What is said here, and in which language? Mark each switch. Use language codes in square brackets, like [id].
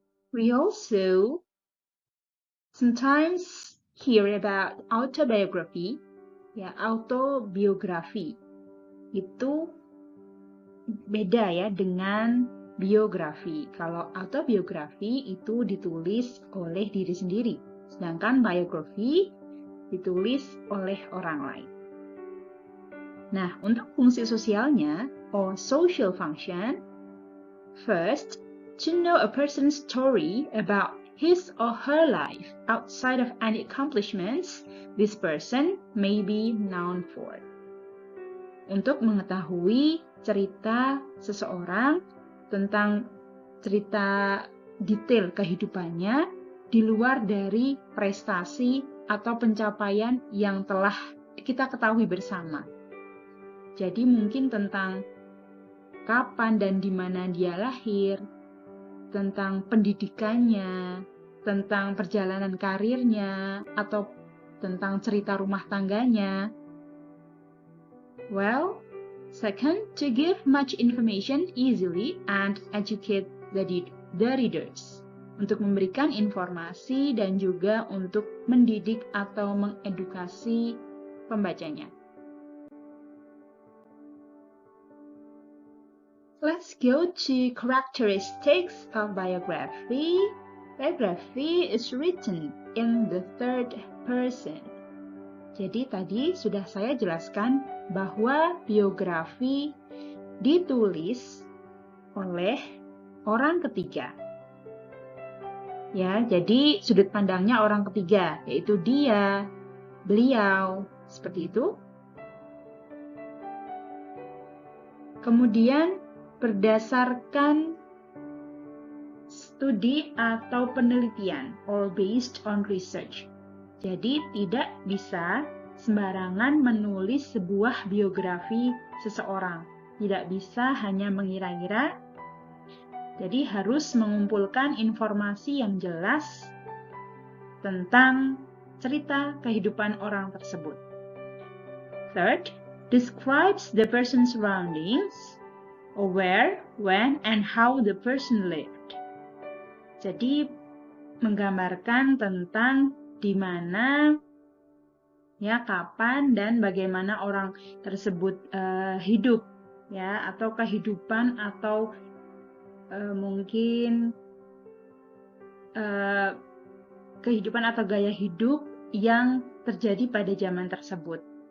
[en] We also sometimes hear about autobiography, ya, autobiografi. [id] Itu beda ya dengan biografi. Kalau autobiografi itu ditulis oleh diri sendiri, sedangkan biografi ditulis oleh orang lain. Nah, untuk fungsi sosialnya, [en] or social function, first, to know a person's story about his or her life outside of any accomplishments this person may be known for. [id] Untuk mengetahui cerita seseorang tentang cerita detail kehidupannya di luar dari prestasi atau pencapaian yang telah kita ketahui bersama. Jadi mungkin tentang kapan dan di mana dia lahir, tentang pendidikannya, tentang perjalanan karirnya, atau tentang cerita rumah tangganya. [en] Well, second, to give much information easily and educate the readers. [id] Untuk memberikan informasi dan juga untuk mendidik atau mengedukasi pembacanya. [en] Let's go to characteristics of biography. Biography is written in the third person. [id] Jadi tadi sudah saya jelaskan bahwa biografi ditulis oleh orang ketiga. Ya, jadi sudut pandangnya orang ketiga, yaitu dia, beliau, seperti itu. Kemudian berdasarkan studi atau penelitian, [en] or based on research. [id] Jadi tidak bisa sembarangan menulis sebuah biografi seseorang. Tidak bisa hanya mengira-ngira. Jadi harus mengumpulkan informasi yang jelas tentang cerita kehidupan orang tersebut. [en] Third, describes the person's surroundings, or where, when, and how the person lived. [id] Jadi menggambarkan tentang di mana, ya, kapan dan bagaimana orang tersebut hidup, ya, atau kehidupan atau mungkin kehidupan atau gaya hidup yang terjadi pada zaman tersebut.